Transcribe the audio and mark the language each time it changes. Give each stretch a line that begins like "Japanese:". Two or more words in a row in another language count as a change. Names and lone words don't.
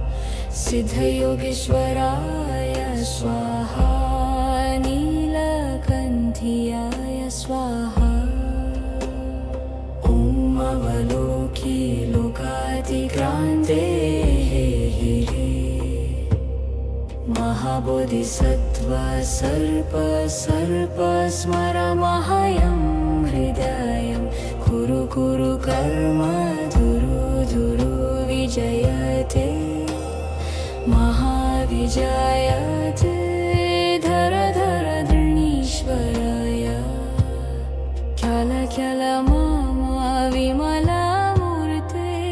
Sanskrit: सिद्धयोगीश्वराय स्वाहा नीलकण्ठीयाय स्वाहा ॐ अवलोकी लोकातिक्रान्ते महाबोधिसत्त्व सर्प सर्प स्मरमहयं हृदयं कुरु कुरु कर्म धुरु धुरु विजयते महाविजयते धर धर धृणीश्वराय ख्याल ख्याल मामा विमलामूर्ते